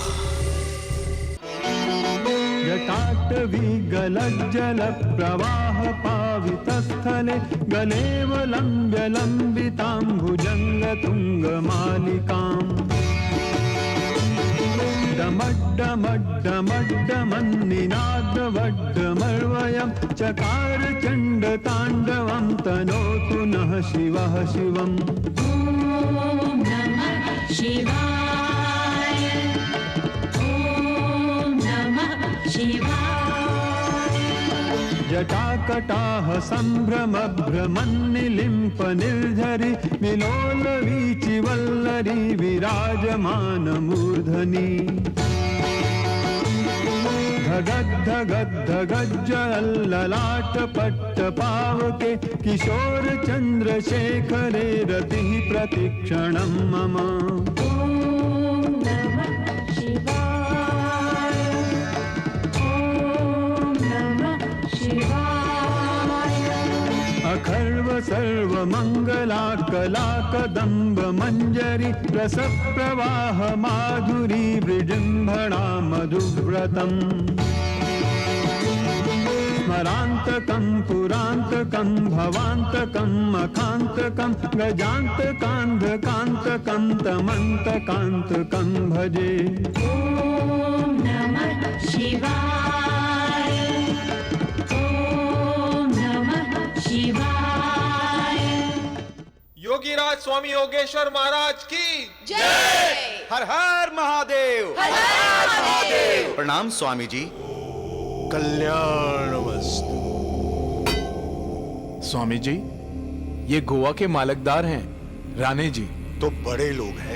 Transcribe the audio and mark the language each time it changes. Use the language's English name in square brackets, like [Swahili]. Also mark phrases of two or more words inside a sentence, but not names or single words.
[Sanskrit] जटाटवीगलज्जल प्रवाह पावितस्थले गलेवलम्ब्य लम्बितां भुजङ्गतुङ्गमालिकाम् डमड्डमड्डमड्डमन्निनादवड्डमर्वयं चकार चण्डताण्डवं तनोतु नः शिवः शिवम्। ॐ नमः शिवाय, ॐ नमः शिवाय। जटाकटाह सम्भ्रमभ्रमन्निलिम्प निर्झरि विलोलवीचि वल्लरी विराजमानमूर्धनि धगद्धगद्धगज्जललाटपट्टपावके किशोर चन्द्रशेखरे रतिः प्रतिक्षणं मम। ॐ नमः शिवाय, ॐ नमः शिवाय। अखर्व सर्वमङ्गला कलाकदम्ब मञ्जरी रसप्रवाह माधुरी विजृम्भणा मधुव्रतम् स्मरान्तकं पुरान्तकं भवान्तकं मखान्तकं गजान्तकान्धकान्तकं तमन्तकान्तकं भजे। ॐ नमः शिवाय। ॐ नमः शिवाय। [Hindi] योगीराज स्वामी योगेश्वर महाराज की जय। हर हर महादेव। हर हर महादेव। प्रणाम स्वामी जी। कल्याणमस्तु। स्वामी जी, ये गोवा के मालकदार हैं, राणे जी। तो बड़े लोग हैं,